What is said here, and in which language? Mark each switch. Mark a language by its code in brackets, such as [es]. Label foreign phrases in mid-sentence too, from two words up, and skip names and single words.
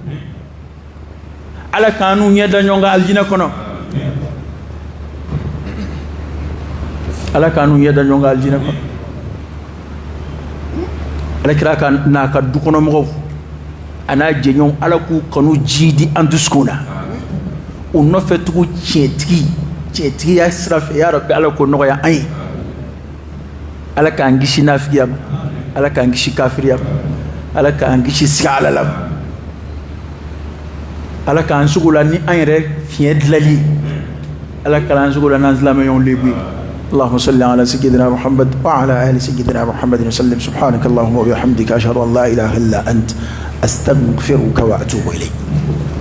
[bm] ala k'an n'u ɲɛ da ɲɔgɔn kan alijinɛ kɔnɔ ala k'an n'u ɲɛ da ɲɔgɔn kan alijinɛ kɔnɔ ala kira ka n'a ka dukɔnɔmɔgɔw a n'a jɛɲɔgɔnw ala k'u kanu ji di an dusukun na u nɔfɛ tugu tiɲɛtigiya sira fɛ [ar] يا رب [bm] ala k'o nɔgɔya an ye ala k'an kisi nafigiya ma ala k'an kisi kafiriya ma ala k'an kisi siga ala la ala k'an sugu la ni an yɛrɛ fiɲɛ dilali ala k'an sugu la n'an silamɛɲɔgɔnw lebu ye [ar] اللهم صل على سيدنا محمد وعلى آل سيدنا محمد وسلم سبحانك اللهم وبحمدك أشهد أن لا إله إلا أنت أستغفرك وأتوب إليك